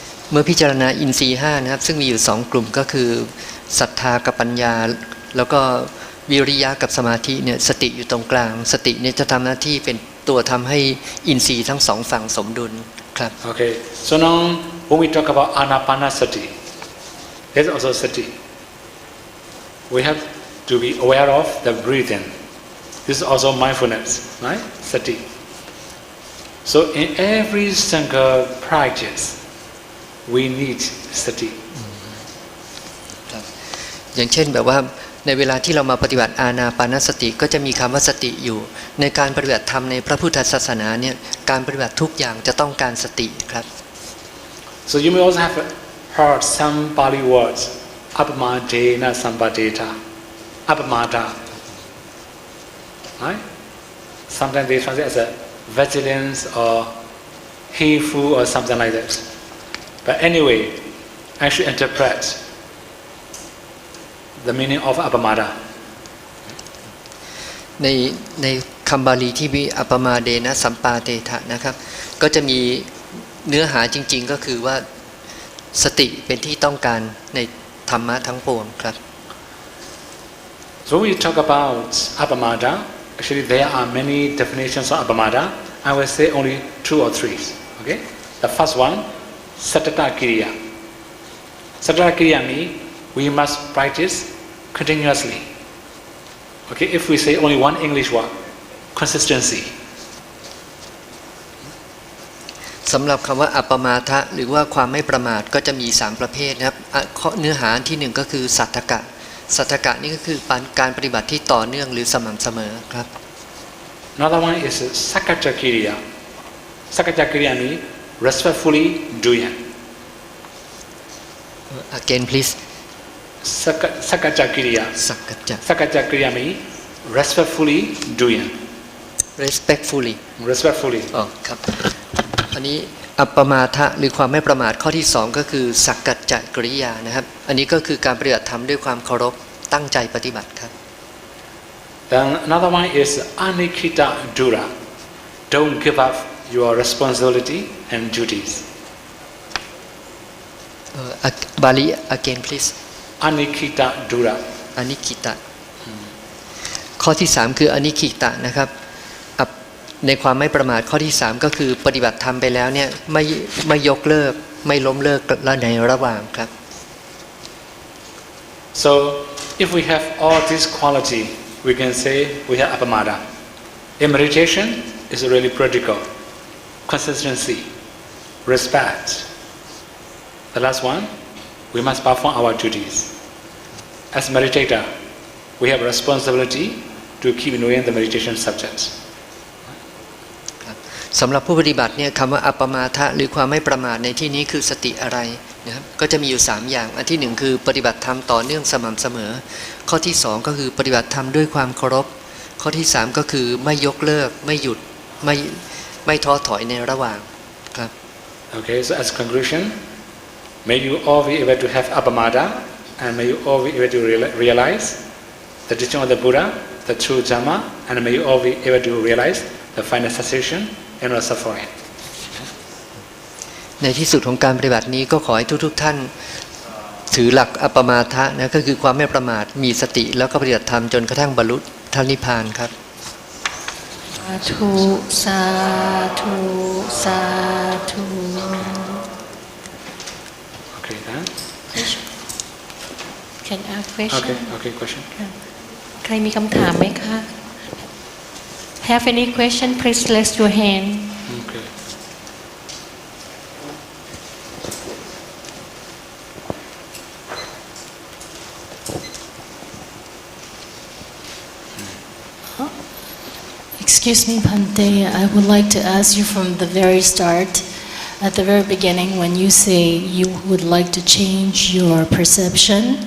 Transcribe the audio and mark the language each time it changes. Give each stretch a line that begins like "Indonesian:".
Thai: เมื่อพิจารณาอินทรีย์5นะครับซึ่งมีอยู่2กลุ่มก็คือศรัทธากับปัญญาแล้วก็วิริยะกับสมาธิเนี่ยสติอยู่ตรงกลางสติเนี่ยจะทำหน้าที่เป็นตัวทำให้อินทรีย์ทั้ง2ฝั่งสมดุลครับ
English: Okay, so now when we talk about Anapanasati, there's also sati. We have to be aware of the breathing. This is also mindfulness, right? Sati. So in every single practice, we need sati.
Thai: อย่างเช่นแบบว่าในเวลาที่เรามาปฏิบัติอานาปานสติก็จะมีคำว่าสติอยู่ในการปฏิบัติธรรมในพระพุทธศาสนาเนี่ยการปฏิบัติทุกอย่างจะต้องการสติครับ
English: So you may also have heard some Pali words, Appamadena Sampadeta, Appamada. Right? Sometimes they translate as a vigilance or heedful or something like that. But anyway, I should interpret the meaning of Appamada.
Thai: ในคำบาลีที่มีอัปปมาเดนะสัมปาเตทะนะครับก็จะมีเนื้อหาจริงๆก็คือว่าสติเป็นที่ต้องการในธรรมะทั้งปวงครับ
English: So when we talk about Appamada, actually there are many definitions of Appamada. I will say only 2 or 3. Okay? The first one, Satata Kiriya. Satata Kiriya means we must practice continuously. Okay, if we say only one English word, consistency.
Thai: สำหรับคำว่าอัปปมาทะหรือว่าความไม่ประมาทก็จะมี3ประเภทนะครับเนื้อหาที่1ก็คือสัทธกะสัทธกะนี่ก็คือการปฏิบัติที่ต่อเนื่องหรือสม่ำเสมอครับ
English: Another one is Sakkaja Kiriya. Sakkaja Kiriya means respectfully doing. Again please Sakkaja Kiriya.
Thai: สักกัจจะ
English: Sakkaja Kiriya means respectfully doing. respectfully Respectfully.
Thai: อ๋อครับอันนี้อัปปมาทะหรือความไม่ประมาทข้อที่2ก็คือสักกัจจะกริยานะครับอันนี้ก็คือการปฏิบัติธรรมด้วยความเคารพตั้งใจปฏิบัติครับ
English: Then another one is Anikita Dura. Don't give up your responsibility and duties. บาลี again please Anikita Dura.
Thai: อนิกิตะ ข้อที่3คืออนิคิตะนะครับในความไม่ประมาทข้อที่3ก็คือปฏิบัติธรรมไปแล้วเนี่ยไม่ยกเลิกไม่ล้มเลิกและในระหว่างครับ
English: So if we have all this quality, we can say we have appamada. In meditation, it's really practical. Consistency, respect. The last one, we must perform our duties. As meditator, we have responsibility to keep knowing the meditation subject.
Thai: สำหรับผู้ปฏิบัติเนี่ยคำว่าอัปปมาทะหรือความไม่ประมาทในที่นี้คือสติอะไรนะครับก็จะมีอยู่3อย่างอันที่1คือปฏิบัติธรรมต่อเนื่องสม่ำเสมอข้อที่2ก็คือปฏิบัติธรรมด้วยความเคารพข้อที่3ก็คือไม่ยกเลิกไม่หยุดไม่ท้อถอยในระหว่างครับ
English: Okay, so as conclusion, may you all be able to have appamada, and may you all be able to realize the teaching of the Buddha, the true Dhamma, and may you all be able to realize the final cessation and no suffering.
Thai: ในที่สุดของการปฏิบัตินี้ก็ขอให้ทุกท่านถือหลักอัปปมาทะนะก็คือความไม่ประมาทมีสติแล้วก็ปฏิบัติธรรมจนกระทั่งบรรลุธรรมนิพพานครับ สาธุสาธุสาธุ
English: Okay, then. Can I ask question? Okay, question.
Thai: ใครมีคำถามไหมคะ
English: Have any question? Please raise your hand. Okay. Excuse me, Bhante, I would like to ask you from the very start, at the very beginning, when you say you would like to change your perception,